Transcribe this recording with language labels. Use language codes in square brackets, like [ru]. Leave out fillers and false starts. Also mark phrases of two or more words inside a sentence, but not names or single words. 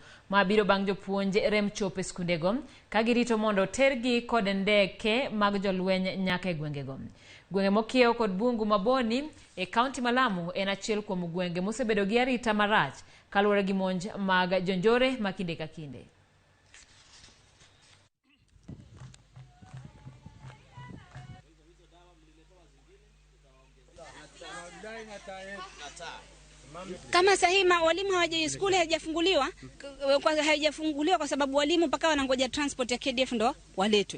[luo] Ma biro bang' jopuonje rem chopo e skunde go ka girito mondo tergi kod ndeke mag jolweny nyaka e gwenge go. Gwenge mokiewo kod bungu ma Boni e kaunti ma Lamu en achiel kuom gwenge mosebedo gi arita marach kaluwore gi monj mag jonjore ma kinde ka kinde. [sw] Kama sahi walimu shule haijafunguliwa kwa sababu walimu mpaka wanangoja transport ya KDF ndo waletwe.